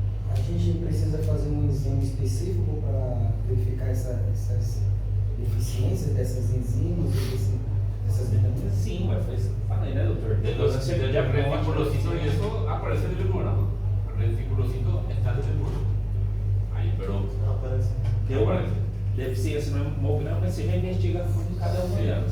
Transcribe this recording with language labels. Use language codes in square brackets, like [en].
[pt] A gente precisa fazer um exame específico para verificar essas deficiências dessas enzimas, dessas vitaminas. Sim, mas foi isso que eu falei, né, doutor? [es] El reticulocito y eso aparece en el hemograma. El reticulocito está en el hemograma. Ahí, pero [pt] Deu uma [es] aparece. [pt] deficiência no hemograma, você já investiga fundo cada uma delas.